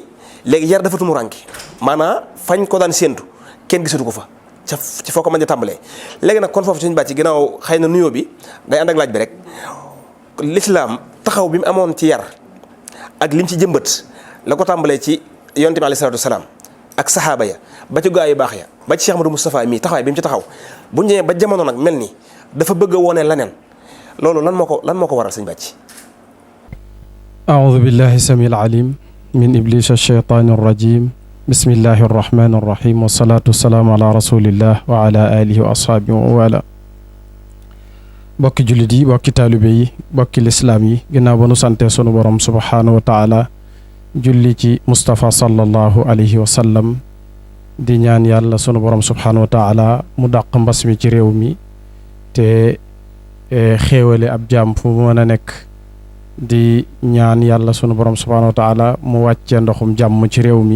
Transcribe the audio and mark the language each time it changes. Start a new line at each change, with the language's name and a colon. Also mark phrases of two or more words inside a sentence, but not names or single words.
Wolof: léegi yar dafa tumurànke maanaam fañ ko daan séentu kenn gisatu ko fa ci foo ko mën a tàmbalee léegi nag kon foofu suñu bàcc ginnaaw xëy na nuyoo bi day ànd ak laaj bi rek lislaam taxaw bi mu amoon ci yar ak lim ci jëmbat la ko tàmbalee ci yonent bi
Arabic: عليه الصلاة والسلام
Wolof: ak saxaaba ya ba ci gaa yu baax ya ba ci Cheikh Muhammadu Mustafaa mii taxawaay bi mu ci taxaw bu ñëwee ba jamono nag mel ni dafa bëgg a wone leneen loolu lan moo ko waral sëñ bàcc.
Arabic: أعوذ بالله السميع العليم من إبليس الشيطان الرجيم بسم الله الرحمن الرحيم والصلاة والسلام على رسول الله وعلى آله وأصحابه وعلى
Wolof: bokki jullit yi bokki taalibe yi bokki lislaam yi ginnaaw ba nu sante sunu borom
Arabic: سبحانه وتعالى
Wolof: julli ci Mustafa
Arabic: صلى الله عليه وسلم
Wolof: di ñaan yàlla sunu borom
Arabic: سبحانه وتعالى
Wolof: mu dàq mbas mi ci réew mi te xéewale ab jaam fu mu mën a nekk di ñaan yàlla sunu borom
Arabic: سبحانه وتعالى
Wolof: mu wàccee ndoxum jàmm ci réew